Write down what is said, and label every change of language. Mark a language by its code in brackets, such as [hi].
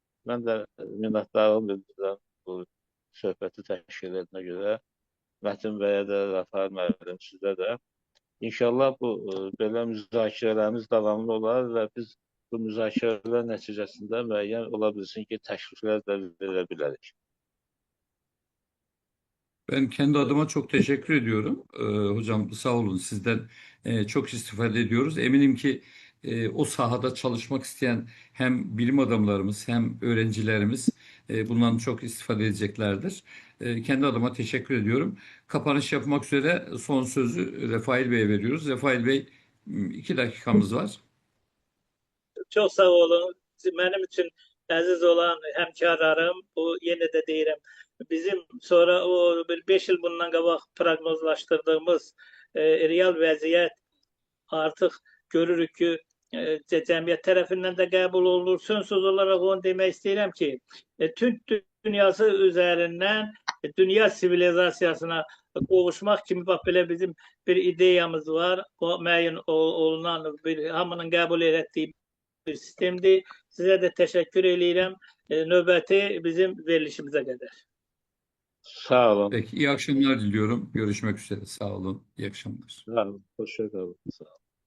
[az] Mən də minnətdarlığımı bildirirəm bu söhbəti təşkil edənə görə. Mətin bəyə də, Rəfail müəllim, sizə də. İnşallah bu belə müzakirələrimiz davamlı olar və biz bu müzakirələr nəticəsində müəyyən ola bilsin ki, təkliflər də verə bilərik. [tr] Ben kendi adıma çok teşekkür ediyorum. Hocam sağ olun, sizden çok istifade ediyoruz. Eminim ki o sahada çalışmak isteyen hem bilim adamlarımız hem öğrencilerimiz bundan çok istifade edeceklerdir. Kendi adıma teşekkür ediyorum. Kapanış yapmak üzere son sözü Refail Bey'e veriyoruz. Refail Bey, 2 dakikamız var. [az] Çox sağ olun. Mənim üçün əziz olan həmkarlarım, bu yenə də deyirəm, bizim sonra o 5 il bundan qabaq proqnozlaşdırdığımız real vəziyyət artıq görürük ki, cəmiyyət tərəfindən də qəbul olunur. Söz olaraq onu demək istəyirəm ki, Türk dünyası üzərindən dünya sivilizasiyasına qovuşmaq kimi bax belə bizim bir ideyamız var. O müəyyən olunan bir hamının qəbul etdiyi bir sistemdir. Sizə də təşəkkür edirəm. Növbəti bizim verilişimizə qədər. Sağ olun. [tr] Peki, iyi akşamlar diliyorum. Görüşmek üzere. Sağ olun. İyi akşamlar. Sağ olun. Hoşça kalın. Sağ olun.